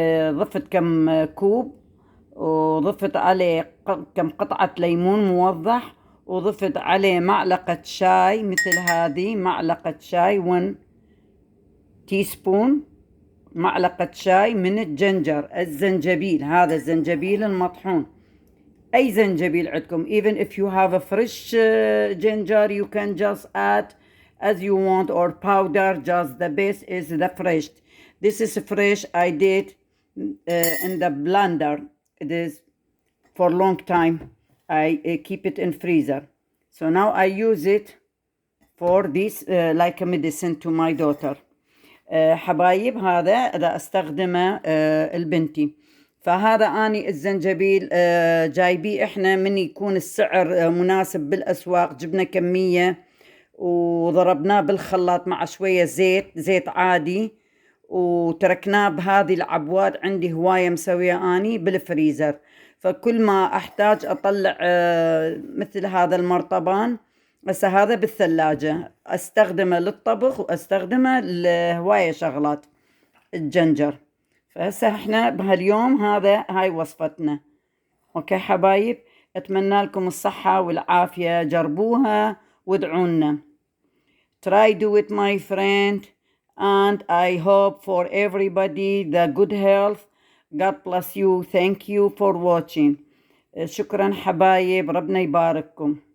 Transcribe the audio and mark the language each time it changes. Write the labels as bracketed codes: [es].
[ar] ضفت كم كوب، وضفت عليه كم قطعة ليمون موضح، وضفت عليه معلقة شاي مثل هذه، معلقة شاي 1 تيسبون، معلقة شاي من الجنجر، الزنجبيل، هذا الزنجبيل المطحون. أي زنجبيل عندكم. [en] even if you have a fresh ginger, you can just add as you want, or powder. Just the best is the fresh. This is fresh. I did in the blender. It is for long time. I keep it in freezer. So now I use it for this like a medicine to my daughter. [ar] حبايب، هذا إذا استخدمه البنتي. فهذا أني الزنجبيل جايبيه إحنا من يكون السعر مناسب بالأسواق. جبنا كمية وضربناه بالخلاط مع شوية زيت عادي، وتركناه بهذه العبوات. عندي هواية مسوية أني بالفريزر، فكل ما أحتاج أطلع مثل هذا المرطبان هسه هذا بالثلاجة، استخدمه للطبخ واستخدمه لهواية شغلات الجنجر. فهسه احنا بهاليوم هاي وصفتنا. اوكي حبايب، اتمنى لكم الصحة والعافية، جربوها وادعونا. [en] Try do it my friend, and I hope for everybody the good health. God bless you. Thank you for watching. [ar] شكرا حبايب، ربنا يبارككم.